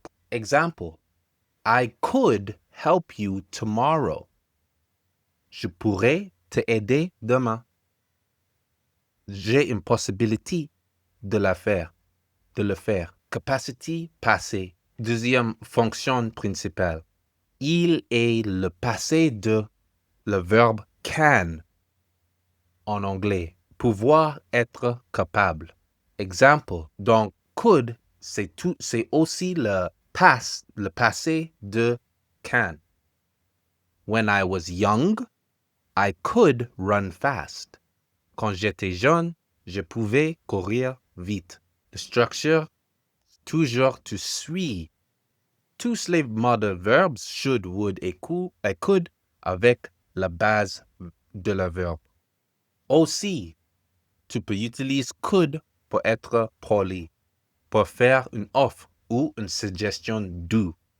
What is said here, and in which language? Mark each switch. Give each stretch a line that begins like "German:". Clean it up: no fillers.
English: Exemple, I could help you tomorrow.
French: Je pourrais te aider demain. J'ai une possibilité de le faire. Capacity passé. Deuxième fonction principale. Il est le passé de le verbe can en anglais. Pouvoir être capable. Exemple, donc could, c'est aussi le passé de can.
English: When I was young, I could run fast.
French: Quand j'étais jeune, je pouvais courir vite. La structure, toujours tu suis. Tous les modèles verbes should, would et could avec la base de le verbe. Aussi, tu peux utiliser could pour être poli, pour faire une offre ou une suggestion do.